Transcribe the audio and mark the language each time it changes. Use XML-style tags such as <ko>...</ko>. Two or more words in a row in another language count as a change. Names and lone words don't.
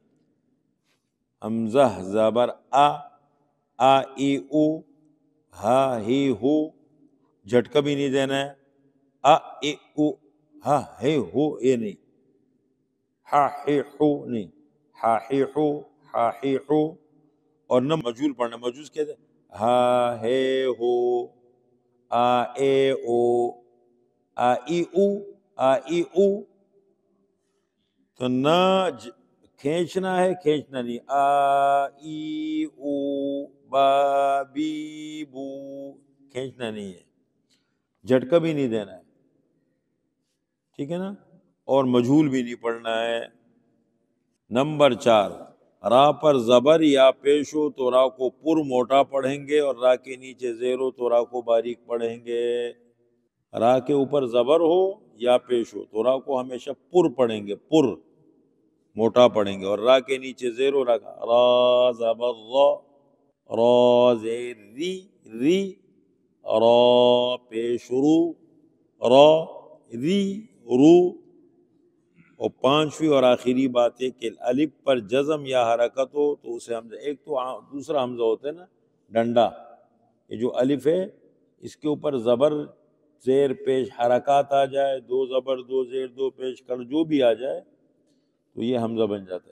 <ur>حمزہ زبر آ ای او، ہا ہی ہو، جھٹکا بھی نہیں دینا ہے، ای او ہا ہے ہو یہ نہیں، ہا ہی ہو نہیں، ہا ہی ہو، ہا ہی ہو، اور نہ مجہول پڑھنا۔ مجہول کہتے ہیں ہا ہے ہو، آ اے او، آ ای او، آ ای او، تو نہ کھینچنا ہے، کھینچنا نہیں، آ ای او با بی بو، کھینچنا نہیں ہے، جھٹکا بھی نہیں دینا ہے، ٹھیک ہے نا، اور مجہول بھی نہیں پڑھنا ہے۔ نمبر 4، را پر زبر یا پیش ہو تو را کو پر موٹا پڑھیں گے، اور را کے نیچے زیر ہو تو را کو باریک پڑھیں گے۔ را کے اوپر زبر ہو یا پیش ہو تو را کو ہمیشہ پر پڑھیں گے، پر موٹا پڑھیں گے، اور را کے نیچے زیر ہو، را زبر را، را زیر ری، ری، را پیش رو، را ری رو۔ اور پانچویں اور آخری بات ہے کہ الف پر جزم یا حرکت ہو تو اسے حمزہ، ایک تو دوسرا حمزہ ہوتا ہے نا ڈنڈا، یہ جو الف ہے اس کے اوپر زبر زیر پیش حرکات آ جائے، دو زبر دو زیر دو پیش کر جو بھی آ جائے تو یہ حمزہ بن جاتا ہے۔</ur>